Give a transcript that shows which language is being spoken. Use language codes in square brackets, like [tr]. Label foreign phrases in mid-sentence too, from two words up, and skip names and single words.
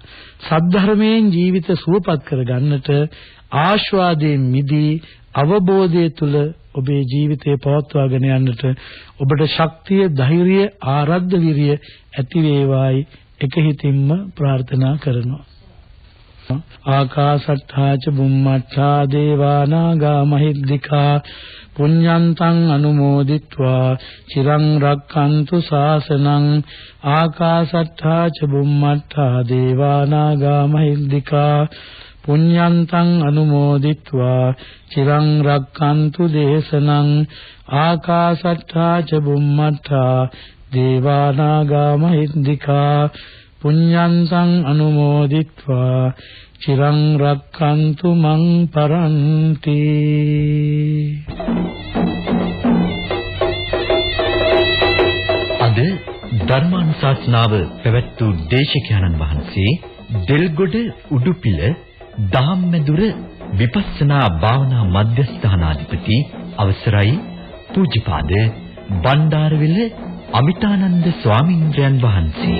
[si] සද්ධර්මයෙන් ජීවිත සුවපත් කරගන්නට ආශාදයෙන් මිදී අවබෝධය තුල ඔබේ ජීවිතය පවත්වාගෙන යන්නට ඔබට ශක්තිය, ධෛර්යය, ආරද්ධ විරිය ඇති වේවායි එක හිතින්ම ප්‍රාර්ථනා කරනවා. [pi] ආකාශට්ඨා ච බුම්මට්ඨා දේවා නාග මහිද්దికා පුඤ්ඤන්තං අනුමෝදිත්වා චිරං රක්ඛන්තු ශාසනං. ආකාශට්ඨා ච බුම්මට්ඨා දේවා නාග මහිද්దికා පුඤ්ඤන්තං අනුමෝදිත්වා චිරං රක්ඛන්තු දේශනං. ආකාශට්ඨා ච බුම්මට්ඨා දේවා නාග මහිද්దికා පුඤ්ඤන්තං අනුමෝදිත්වා චිරං රක්ඛන්තු මං පරන්ති. [si] අද ධර්මානුශාසනාව පැවැත් වූ දේශකයන්න් වහන්සේ දෙල්ගොඩ උඩුපිල දහම්මැදුර විපස්සනා භාවනා මධ්‍යස්ථානාධිපති අවසරයි පූජ්‍යපාද බණ්ඩාරවිල අමිතානන්ද ස්වාමීන්ද්‍රයන් වහන්සේ.